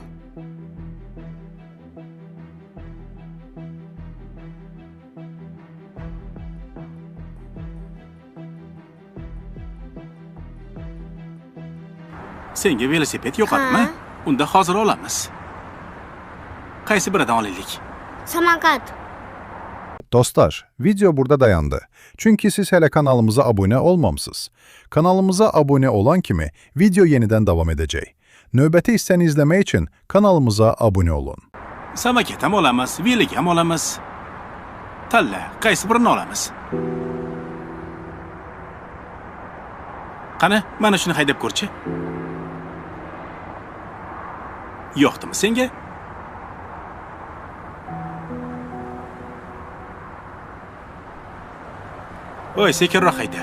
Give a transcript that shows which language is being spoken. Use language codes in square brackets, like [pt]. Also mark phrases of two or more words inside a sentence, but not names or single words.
[uz] Senga velosiped yoqadimi? Unda hozir olamiz. Qaysi biridan olaylik? Samokat. [tr] Dostlar, video burada dayandı. Çünkü siz hele kanalımıza abone olmamısınız. Kanalımıza abone olan kimi video yeniden devam edecek. [az] Növbəti hissəni izləmək için kanalımıza abone olun. [uz] Samaket ham olamiz, velik ham olamiz. Tanla, qaysi birini olamiz? Qani, mana shuni haydab ko'rchi. Yo'qdimi senga? Voy, sekinroq hayda.